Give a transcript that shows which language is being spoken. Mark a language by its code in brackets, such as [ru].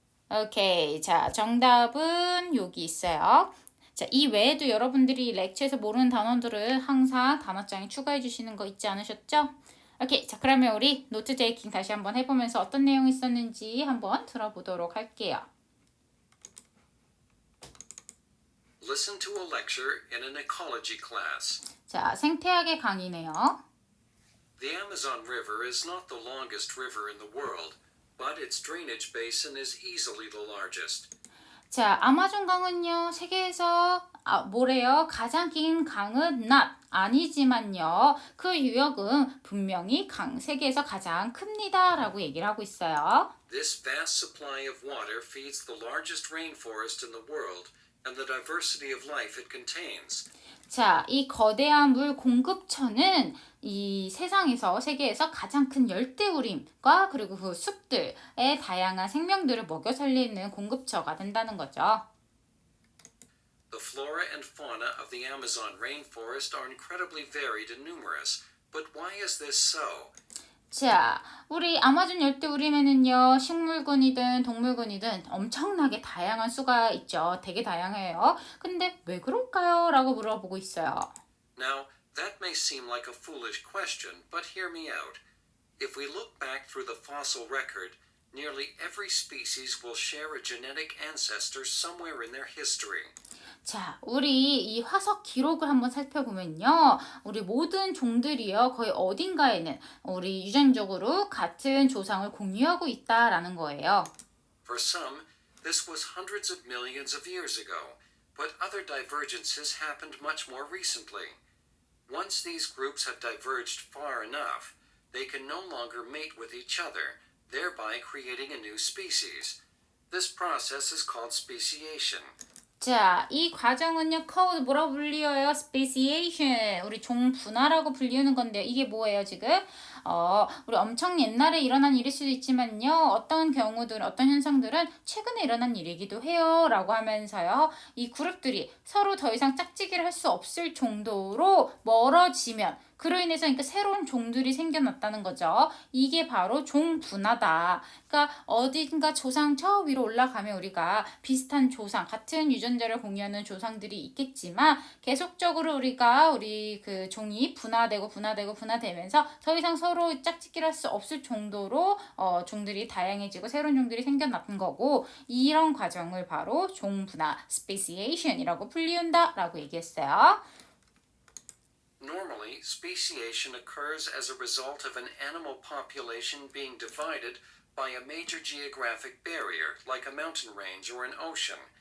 [ko] 오케이. 자, 정답은 여기 있어요. 자, 이 외에도 여러분들이 렉처에서 모르는 단어들을 항상 단어장에 추가해 주시는 거 있지 않으셨죠? 오케이. 자, 그러면 우리 노트 테이킹 다시 한번 해보면서 어떤 내용이 있었는지 한번 들어보도록 할게요. [en] Listen to a lecture in an ecology class. [ko] 자, 생태학의 강의네요. [en] The Amazon River is not the longest river in the world, but its drainage basin is easily the largest. [ko] 자, 아마존 강은요, 세계에서 뭐래요? 가장 긴 강은 not, 아니지만요. 그 유역은 분명히 세계에서 가장 큽니다. 라고 얘기를 하고 있어요. [en] This vast supply of water feeds the largest rainforest in the world and the diversity of life it contains. [ko] 자, 이 거대한 물 공급처는 이 세계에서 가장 큰 열대우림과 그리고 그 숲들의 다양한 생명들을 먹여 살리는 공급처가 된다는 거죠. [en] The flora and fauna of the Amazon rainforest are incredibly varied and numerous, but why is this so? [ko] 자, 우리 아마존 열대우림에는요, 식물군이든 동물군이든 엄청나게 다양한 수가 있죠. 되게 다양해요. 근데 왜 그럴까요? 라고 물어보고 있어요. [en] Now, that may seem like a foolish question, but hear me out. If we look back through the fossil record, nearly every species will share a genetic ancestor somewhere in their history. [ko] 자, 우리 이 화석 기록을 한번 살펴보면요. 우리 모든 종들이요. 거의 어딘가에는 우리 유전적으로 같은 조상을 공유하고 있다라는 거예요. [en] For some, this was hundreds of millions of years ago, but other divergences happened much more recently. Once these groups have diverged far enough, they can no longer mate with each other, thereby creating a new species. This process is called speciation. [ko] 자, 이 과정은요, 뭐라고 불리어요? [en] speciation. [ko] 우리 종 분화라고 불리우는 건데요. 이게 뭐예요, 지금? 우리 엄청 옛날에 일어난 일일 수도 있지만요. 어떤 현상들은 최근에 일어난 일이기도 해요. 라고 하면서요. 이 그룹들이 서로 더 이상 짝짓기를 할 수 없을 정도로 멀어지면 그로 인해서 그러니까 새로운 종들이 생겨났다는 거죠. 이게 바로 종분화다. 그러니까 어딘가 조상 저 위로 올라가면 우리가 비슷한 조상, 같은 유전자를 공유하는 조상들이 있겠지만 계속적으로 우리 그 종이 분화되면서 더 이상 서로 짝짓기를 할 수 없을 정도로 종들이 다양해지고 새로운 종들이 생겨났던 거고 이런 과정을 바로 종분화, speciation이라고 불리운다라고 얘기했어요. [en] Normally, speciation occurs as a result of an animal population being divided by a major geographic barrier, like a mountain range or an ocean.